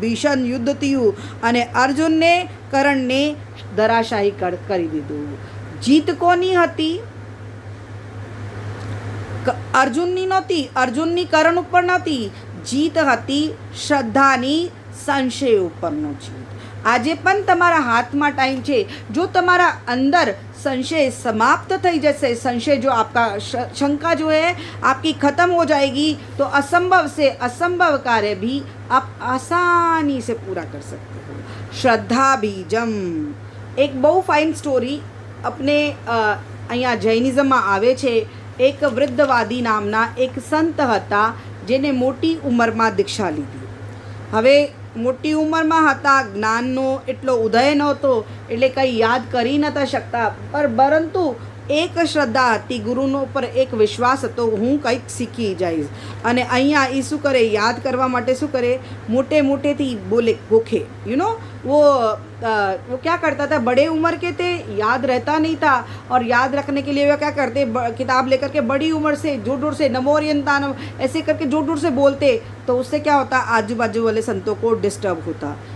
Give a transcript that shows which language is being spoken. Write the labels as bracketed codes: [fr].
[gu] ભીષણ યુદ્ધ થયું અને અર્જુનને કરણને ધરાશાયી કરી દીધું। જીત કોની હતી? અર્જુનની નહોતી, અર્જુનની કરણ ઉપર નહોતી, જીત હતી શ્રદ્ધાની સંશય ઉપરનો જીત। આજે પણ તમારા હાથમાં टाइम છે। जो તમારા अंदर संशय समाप्त થઈ જશે, [hi] संशय जो आपका शंका जो है आपकी ख़त्म हो जाएगी, तो असंभव से असंभव कार्य भी आप आसानी से पूरा कर सकते हो। [gu] श्रद्धा बीजम एक बहु फाइन स्टोरी अपने અહીંયા જૈનિઝમમાં આવે છે। એક વૃદ્ધવાદી નામના એક સંત હતા, જેને મોટી ઉંમરમાં દીક્ષા લીધી। હવે મોટી ઉંમરમાં હતા, જ્ઞાનનો એટલો ઉદય નહોતો, એટલે કંઈ યાદ કરી નહોતા શકતા। પરંતુ એક શ્રદ્ધા હતી, ગુરુનો પર એક વિશ્વાસ હતો, હું કંઈક શીખી જઈશ. અને અહીંયા એ શું કરે, યાદ કરવા માટે શું करे, मोटे मोटे थी बोले गोखे, [en] you know [hi] वो क्या करता था, बड़े उम्र के थे, याद रहता नहीं था, और याद रखने के लिए वो क्या करते, किताब लेकर के बड़ी उम्र से जोर जोर से नमोरियंतानम ऐसे करके जोर जोर से बोलते, तो उससे क्या होता, आजू बाजू वाले संतों को डिस्टर्ब होता.